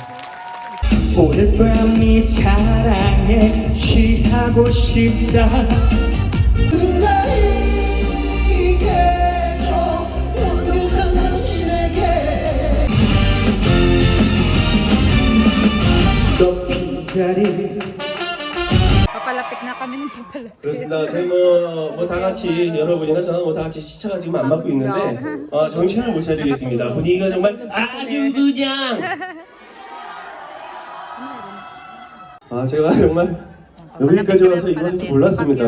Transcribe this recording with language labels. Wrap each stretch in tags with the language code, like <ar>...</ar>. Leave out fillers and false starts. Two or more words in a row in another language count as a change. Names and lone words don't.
<ko>오늘 밤 네 사랑에 취하고 싶다. 나에게 줘 완벽한 당신에게 높은 자리.</ko> <tl>Papalapit na kami ng papalapit.</tl> <ko>그렇습니다. 저희 뭐 다 같이 여러분이나 저는 뭐 다 같이 시차가 지금 안 맞고 있는데 정신을 못 차리겠습니다. 분위기가 정말 아주 그냥 제가 정말 여기까지 와서 이거 할 줄 몰랐습니다.</ko>